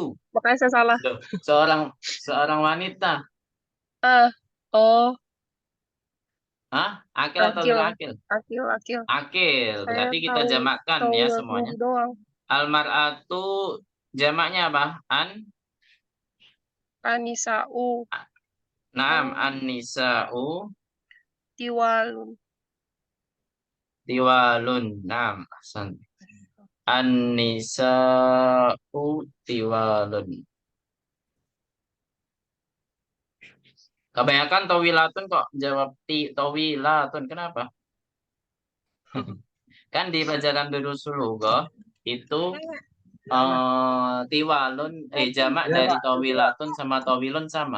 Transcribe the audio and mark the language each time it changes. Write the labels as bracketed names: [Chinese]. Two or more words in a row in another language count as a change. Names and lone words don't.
[Indonesian] Makanya saya salah. Loh, seorang wanita. Oh. Hah? Akil atau Akil. [Arabic] غير عاقل? [Indonesian] Akil. Akil. Akil. Saya Berarti kita tahu jamakkan ya tawilatun semuanya. doang. Almar'atu jamaknya apa? Anisa'u. [Arabic] نعم، النساء Tiwalun. طوال. نعم، أحسن. النساء طوال. [Indonesian] Kebanyakan tawilatun kok jawab tawilatun. Kenapa? Kan di pelajaran Durusul Lughah itu tiwalun jamak dari tawilatun sama tawilun sama.